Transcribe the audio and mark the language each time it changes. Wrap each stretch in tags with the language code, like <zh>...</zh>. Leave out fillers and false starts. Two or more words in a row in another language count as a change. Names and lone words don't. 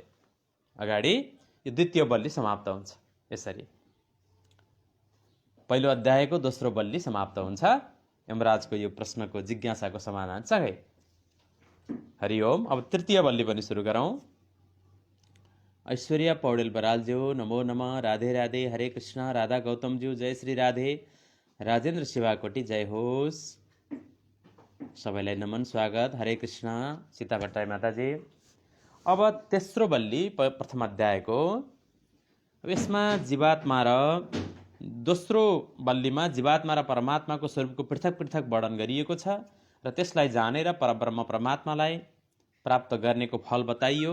<ne>अगाडि यो द्वितीय बल्ली समाप्त हुन्छ यसरी। पहिलो अध्यायको दोस्रो बल्ली समाप्त हुन्छ यमराजको यो प्रश्नको जिज्ञासाको समाधान सँगै। हरि ओम। अब तृतीय बल्ली पनि सुरु गरौँ। ऐश्वर्या पौडेल बरालज्यू नमो नमः। राधे राधे। हरे कृष्ण। राधा गौतमज्यू जय श्री राधे। राजेन्द्र शिवाकोटी जय होस्। सबैलाई नमन स्वागत। हरे कृष्ण। सीता भट्टराई माताजी। अब तेस्रो बल्ली प्रथम अध्यायको, यसमा जीवात्मा र दोस्रो बल्लीमा जीवात्मा र परमात्माको स्वरूपको पृथक पृथक वर्णन गरिएको छ र त्यसलाई जानेर परब्रह्म परमात्मालाई प्राप्त गर्नेको फल बताइयो।</ne>